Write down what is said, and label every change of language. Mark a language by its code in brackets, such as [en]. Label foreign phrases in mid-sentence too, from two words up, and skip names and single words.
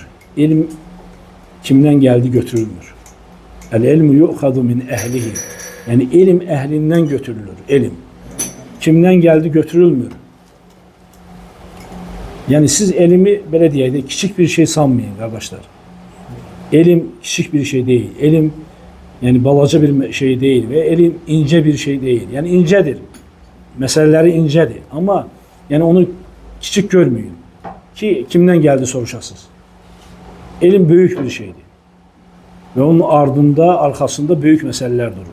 [az] İlm kimdən gəldi götürülmür. [ar] العلم يؤخذ من أهله. [az] Yəni elm əhlindən götürülür. Elm kimdən gəldi götürülmür. Yəni siz elmi belə deyək də kiçik bir şey sanmayın qardaşlar. Elm kiçik bir şey deyil. [tr] Elm Yani balaca bir şey değil ve elim ince bir şey değil. Yani incedir. Meseleleri incedir. Ama yani onu küçük görmeyin. Ki kimden geldi soruşasınız. Elim büyük bir şeydir. Ve onun ardında, arkasında büyük meseleler durur.